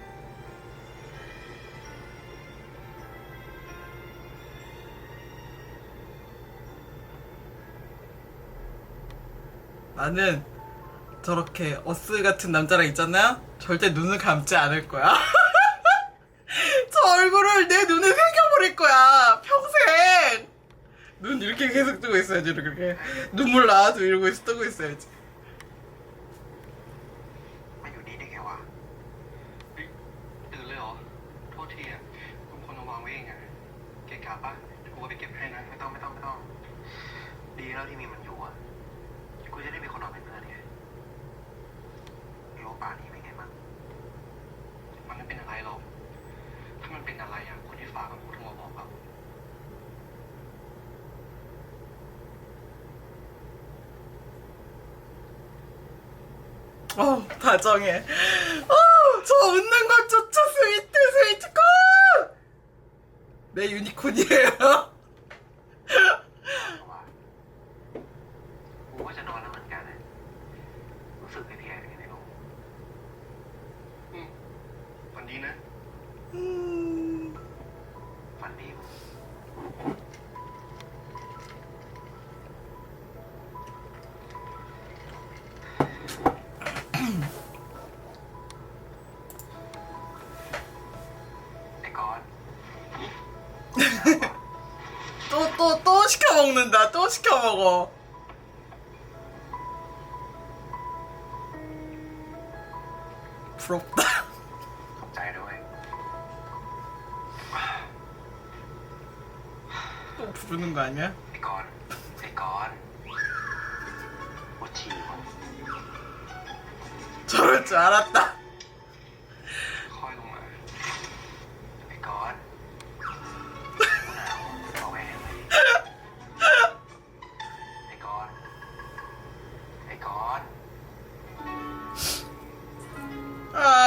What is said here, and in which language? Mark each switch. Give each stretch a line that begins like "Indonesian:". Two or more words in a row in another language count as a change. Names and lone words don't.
Korean: 나는 저렇게 어스 같은 남자랑 있잖아요. 절대 눈을 감지 않을 거야. 저 얼굴을 내 눈에 새겨버릴 거야. 평생. 눈 이렇게 계속 뜨고 있어야지. 이렇게 눈물 나와도 이러고 뜨고 있어야지.
Thai: มาอยู่นี่ได้ไงวะเฮ้ยตื่นเลยเหรอ โทษทีอ่ะกูเป็นคนเอาวางไว้เองอ่ะเกะกะปะเดี๋ยวกูไปเก็บให้นะ ไม่ต้อง ดีแล้วที่มีมันอยู่อ่ะ กูจะได้มีคนนอนเป็นเพื่อนไงไม่รู้ป่านนี้เป็นไงบ้างมันไม่เป็นอะไรหรอก ถ้ามันเป็นอะไรอ่ะ คนที่ฝากกับกูโทรมาบอกครับ
Korean: 다정해. 저 웃는 것조차 스위트코! 내 유니콘이에요.
Thai: กูก็จะนอนแล้วเหมือนกันนะรู้สึกแย่ๆอย่างนี้ลูกฝันดีนะ ฝันดีมึงไอ้ก้อน
Korean: 또 시켜 먹는다. 또 시켜 먹어. 부럽다.
Thai: ขอบใจด้วย
Korean: 또 부르는 거 아니야?
Thai: ไอ้ก้อนปวดฉี่วะ
Korean: 저럴 줄 알았다.
Thai: ค่อยลงมาไอ้ก้อนหนาวเอาแหวนเลยไอ้ก้อน
Korean: 아...